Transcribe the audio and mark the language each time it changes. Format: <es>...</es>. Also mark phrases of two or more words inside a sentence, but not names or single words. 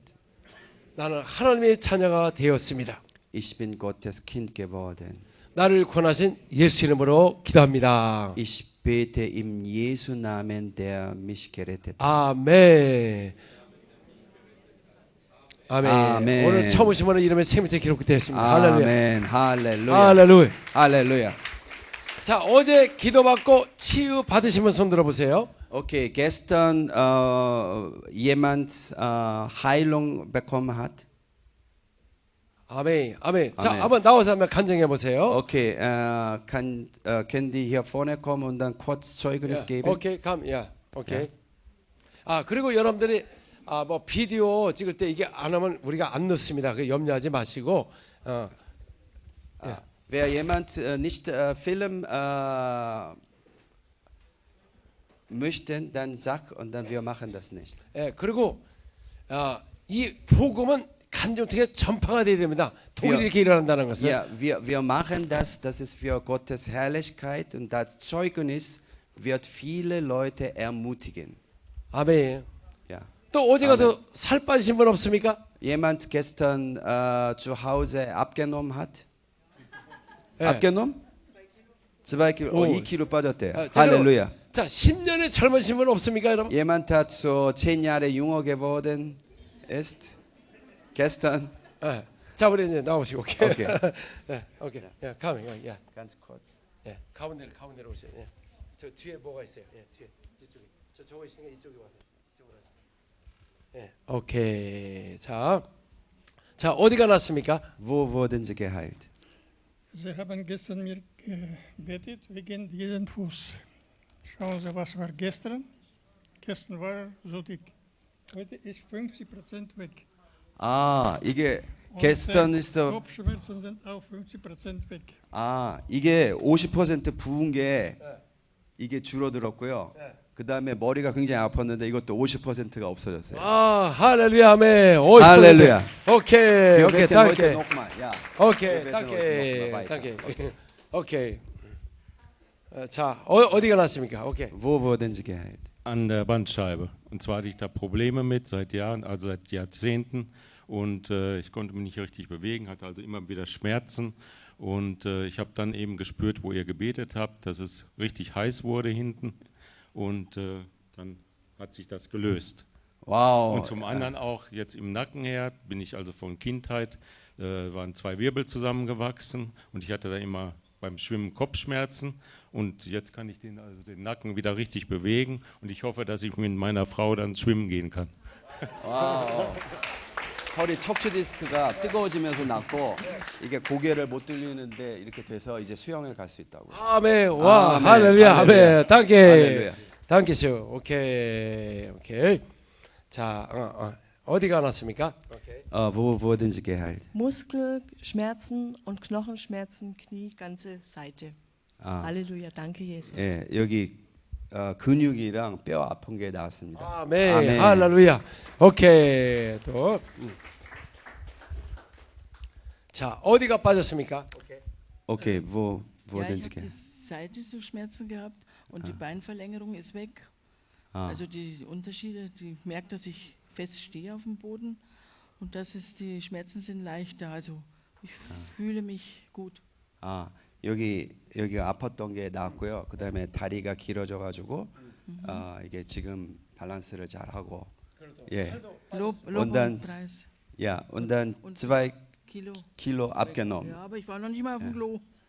<ko>나는 하나님의 자녀가 되었습니다.</ko> <de>Ich bin Gottes Kind geworden.</de> <ko>나를 구원하신 예수 이름으로 기도합니다.</ko> <de>Ich bete im Jesu Namen, der mich gerettet hat.</de> <ko>아멘. 아멘. 아멘. 오늘 처음 오신 분은 이름에 생명책 기록되었습니다. 할렐루야.</ko> <de>Amen. Halleluja.</de> <ko>할렐루야.</ko> <de>Halleluja.</de> <ko>자, 어제 기도받고 치유 받으신 분 손 들어보세요.</ko> <de>Okay, gestern jemand Heilung bekommen hat.</de> <ko>아멘. 아멘. 자, 아멘. 한번 나와서 한번 간증해 보세요.</ko> <de>Okay, können die hier vorne kommen und dann kurz Zeugnis geben?</de> <ko>오케이, 야, 오케이. 아, 그리고 여러분들이 뭐 비디오 찍을 때 이게 안 하면 우리가 안 넣습니다. 그 염려하지 마시고.</ko> <de>Wer jemand nicht filmen möchte, dann sag und dann wir machen das nicht.</de> <ko>예, 그리고 이 복음은 간접하게 전파가 돼야 됩니다. 독일이 이렇게 일어난다는 것은.</ko> <de>Ja, wir machen das, das ist für Gottes Herrlichkeit und das Zeugnis wird viele Leute ermutigen.</de> <ko>아멘.</ko> <de>Ja.</de> <ko>또 어제 가서 살 빠지신 분 없습니까?</ko> <de>Jemand gestern zu Hause abgenommen hat?</de> <ko>예.</ko> <de>abgenommen? 2 Kilo,</de> <ko>오. 2 Kilo 빠졌대요. 자,</ko> <de>Halleluja.</de> <ko>자, 10년의 젊으신 분 없습니까, 여러분?</ko> <de>Jemand hat so 10 Jahre jünger geworden ist gestern.</de> <ko>예. 자, 우리 이제 나오시고. 오케이. 오케이. 예, 오케이. 야, 가면, 야,</ko> <de>Ganz kurz.</de> <ko>예, 가운데로 오세요. 예. 저 뒤에 뭐가 있어요? 예, 뒤에 이쪽에. 저거 있으니까 이쪽에 와서 이쪽으로 하세요. 예, 오케이. 자, 어디가 났습니까?</ko> <de>Wo wurden sie geheilt? Sie haben gestern mir gebetet wegen diesem Fuß. Schauen Sie, was war gestern? Gestern war so dick. Heute ist 50% weg.</de> <ko>이게</ko> <de>Und gestern ist so Kopfschmerzen sind auch 50% weg.</de> <ko>이게 50% 부은 게 이게 줄어들었고요. 그다음에 머리가 굉장히 아팠는데 이것도 50%가 없어졌어요. 할렐루야, 아멘. 할렐루야. 오케이, 오케이,</ko> <de>Bitte danke. heute noch mal, ja.</de> <ko>오케이,</ko> <de>Wir beten danke, heute noch mal weiter. danke.</de> <ko>오케이. 자, 어디가 났습니까? 오케이.</ko> <de>Wo wurden sie geheilt? An der Bandscheibe. Und zwar hatte ich da Probleme mit seit Jahren, also seit Jahrzehnten. Und ich konnte mich nicht richtig bewegen, hatte also immer wieder Schmerzen. Und ich habe dann eben gespürt, wo ihr gebetet habt, dass es richtig heiß wurde hinten. Und dann hat sich das gelöst. Wow. Und zum anderen auch jetzt im Nacken her, bin ich also von Kindheit, waren 2 Wirbel zusammengewachsen. Und ich hatte da immer beim Schwimmen Kopfschmerzen. Und jetzt kann ich den Nacken wieder richtig bewegen. Und ich hoffe, dass ich mit meiner Frau dann schwimmen gehen kann.</de> <ko>와우. 허리 척추 디스크가 뜨거워지면서 났고 이게 고개를 못 들리는데 이렇게 돼서 이제 수영을 갈 수 있다고. 아멘. 와, 아멘. 할렐루야, 할렐루야. 아멘. danke. 할렐루야.</ko> <de>dankeschön.</de> <ko>오케이. 자, 어디가 났습니까? 오케이.</ko> <de>Wo wurden sie geheilt? Muskelschmerzen und Knochenschmerzen, Knie, ganze Seite.</de> <ko>아,</ko> <de>Halleluja, danke Jesus.</de> <ko>예, 여기 근육이랑 뼈 아픈 게 나았습니다. 아멘. 아멘. 할렐루야. 오케이. 또. 자, 어디가 빠졌습니까? 오케이.</ko> <de>Okay, wo Ja, wurden ich sie habe die geheilt? Seite so Schmerzen gehabt und die Beinverlängerung ist weg. Also die Unterschiede, die merkt, dass ich fest stehe auf dem Boden und die Schmerzen sind leichter. Also ich fühle mich gut.</de> <ko>여기가 아팠던 게 나았고요. 그다음에 다리가 길어져 가지고 이게 지금 밸런스를 잘 하고. 예.</ko> <de>Lob Und dann- und Preis. Ja, und dann 2 Kilo. Kilo abgenommen. Ja, aber ich war noch nicht mal auf dem Klo.</de>